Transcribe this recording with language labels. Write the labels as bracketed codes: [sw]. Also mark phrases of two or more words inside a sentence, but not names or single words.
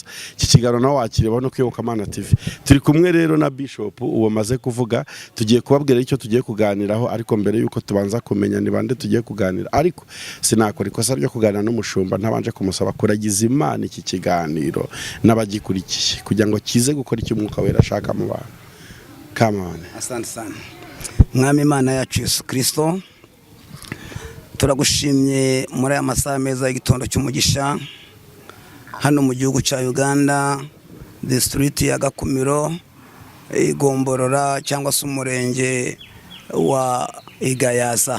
[rw] Iki kiganiro nawe wakireba no kuyobokamana TV. Turi kumwe rero na Bishop uwo maze kuvuga, tugiye kubabwira icyo tugiye kuganiraho, ariko mbere yuko tubanza kumenya ni bande tugiye kuganira. Ariko sinakora ikosa ryo kuganira n'umushumba ntabanje kumusaba kuragiza Imana iki kiganiro n'abagikurikiye kugira ngo kize gukora icyo Umwuka Wera ashaka mu bantu. [en] Come on. [sw] Asante sana. [rw] Mwami Imana yacu Yesu Kristo, turagushimye muri aya masaha meza y'igitondo cy'umugisha hano mu gihugu cya Uganda, district ya Gakumiro, Igomborora cyangwa se umurenge wa Igayaza.